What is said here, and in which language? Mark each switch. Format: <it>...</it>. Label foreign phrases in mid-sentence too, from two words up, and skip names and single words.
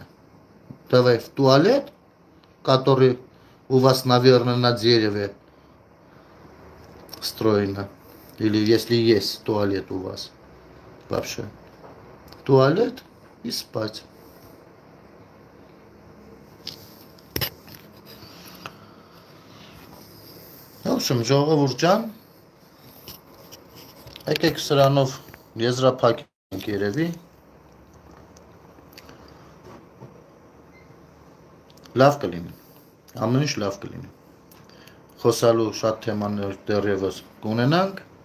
<ru>Давай в туалет, который у вас, наверное, на дереве встроено. Или если есть туалет у вас вообще. Туалет и спать. В общем,</ru> <hy>ժողովուրդ ջան, եկեք սրանով եզրափակենք երևի։ Լավ կլինի, ամեն ինչ լավ կլինի։ Խոսալու շատ թեմաներ դեռևս կունենանք,</hy>